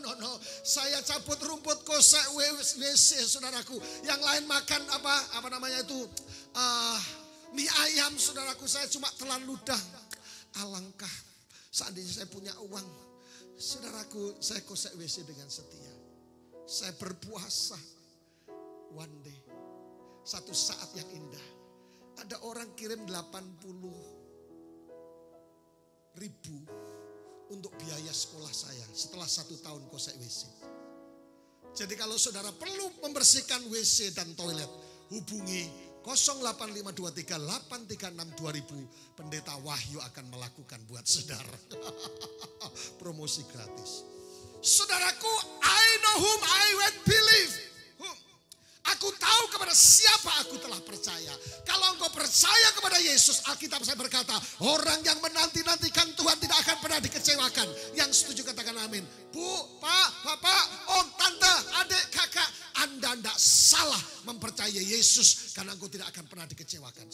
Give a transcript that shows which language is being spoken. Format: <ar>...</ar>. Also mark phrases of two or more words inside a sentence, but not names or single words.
<id>Saya cabut rumput, kosek WC, saudaraku. Yang lain makan apa namanya itu, mie ayam, saudaraku. Saya cuma telan ludah. Alangkah seandainya saya punya uang, saudaraku, saya kosek WC dengan setia. Saya berpuasa.</id> <en>One day,</en> <id>satu saat yang indah, ada orang kirim 80.000 untuk biaya sekolah saya setelah 1 tahun kosek WC. Jadi kalau saudara perlu membersihkan WC dan toilet, hubungi 08523 836 2000. Pendeta Wahyu akan melakukan buat saudara. Promosi gratis. Saudaraku,</id> <en>I know whom I will believe.</en> <id>Aku tahu kepada siapa aku telah percaya. Kalau engkau percaya kepada Yesus, Alkitab saya berkata, orang yang menanti-nantikan Tuhan tidak akan pernah dikecewakan. Yang setuju katakan amin. Bu, Pak, Bapak, Om, Tante, adik, kakak, Anda tidak salah mempercayai Yesus karena engkau tidak akan pernah dikecewakan.</id>